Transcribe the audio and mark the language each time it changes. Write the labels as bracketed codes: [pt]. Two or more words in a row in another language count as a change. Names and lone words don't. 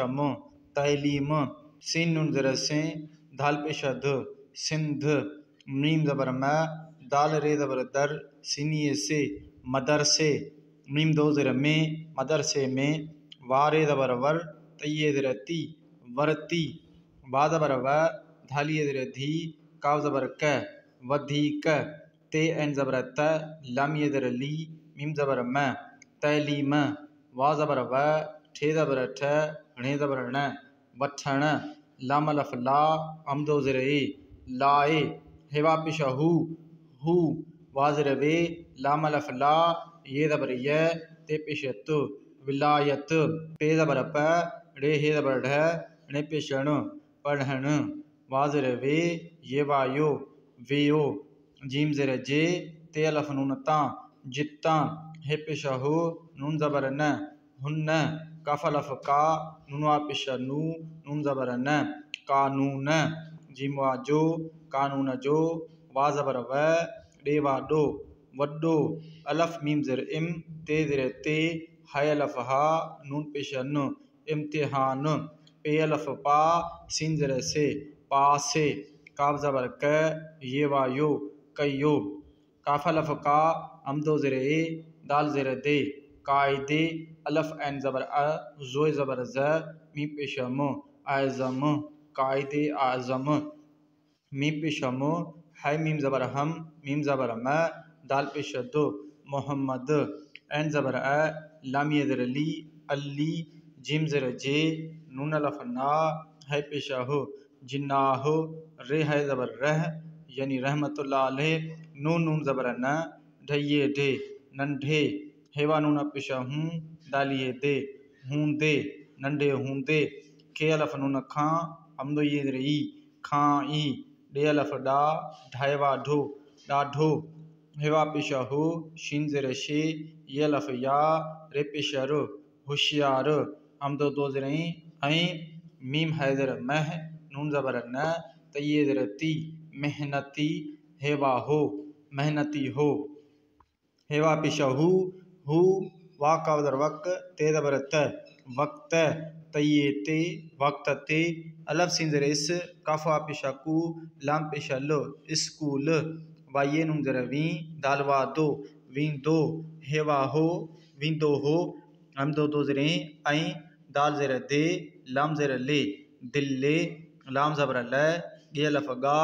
[sd] मो, तैलीम, सीन नून ज़ेर से, धाल पेशा ध, सिंध, मीम ज़बर म, दाल रे ज़बर दर, सीनिए से, मदरसे, मीम दो ज़ेर में, मदरसे में, वारे ज़बर वर, तये ज़ेर ती, वरती, बा ज़बर व, धालिए ज़ेर धी, काव ज़बर क, वधीक, ते एन ज़बर त, लामिए ज़ेर ली, मीम ज़बर म, तैलीम, वा ज़बर व, ठे ज़बर ठ, णे ज़बर न, वठण, लाम अलफ ला, हमदो ज़ेर ए, लाए, हेवा पेशा हु, वा ज़ेर वे, लाम अलफ ला, ये ज़बर य, ते पेशा तु, विलायत, पे ज़बर प, रे हे ज़बर ढ, णे पेशा ण, पढ़ण, वा ज़ेर वे, ये वायो, वेयो, जीम ज़ेर जे, ते अलफ नून ता, जित्ता, हे पेशा हो, नून ज़बर न, हुन्न, काफ अलफ का, नूनवा पेशा नू, नून ज़बर न, कानून, जीम वा जो, कानून जो, वा ज़बर व, डे वा डो, वड्डो, अलफ मीम ज़ेर इम, ते ज़ेर ते, है अलफ हा, नून पेशा न, इम्तिहान, पे अलफ पा, सीन ज़ेर से, पासे, काफ ज़बर क, ये वा यो, कयो, काफ अलफ का, हमदो ज़ेर ए, दाल ज़ेर दे, कायदे, अलफ ऐन ज़बर अ, जोय ज़बर ज़, मीम पेशा मो, आज़म, कायदे आज़म, मीम पेशा मो, है मीम ज़बर हम, मीम ज़बर म, दाल पेश दो, मोहम्मद, एन ज़बर अ, लाम ये ज़र ली, अली, जिम ज़र जे, नून अलफ ना, है पेश हो, जिन्नाहो, रे है ज़बर रह, यानी [ar] رحمة الله عليه, [sd] नून नून ज़बर न, ढैये ढे, नंढे, हेवा नून पेश हूँ, दालिए दे, हूँ दे, नंढे हूँ दे, के अलफ नून खां, हमदो ये ज़र ई, खां ई, डे अलफ डा, ढाईवा ढो, डाढो, हेवा पेश हो, शीन ज़र शे, ये अलफ या, रे पेश रो, होशियार, हमदो दो ज़र ऐं, मीम है ज़र मह, नून ज़बर न, तये ज़र ती, मेहनती, हेवा हो, मेहनती हो, हेवा पेश हु, वाक ज़र वक, ते ज़बर त, वक्त, तये ते, वक्त ते, अलफ सिन ज़र इस, काफा पेश कु, लाम पेश लो, स्कूल, वाये नून ज़र वी, दालवा दो, वी दो, हेवा हो, वी दो हो, हम दो ज़र ऐं, दाल ज़र दे, लाम ज़र ले, दिल्ले, लाम ज़बर ल, गे अलफ गा,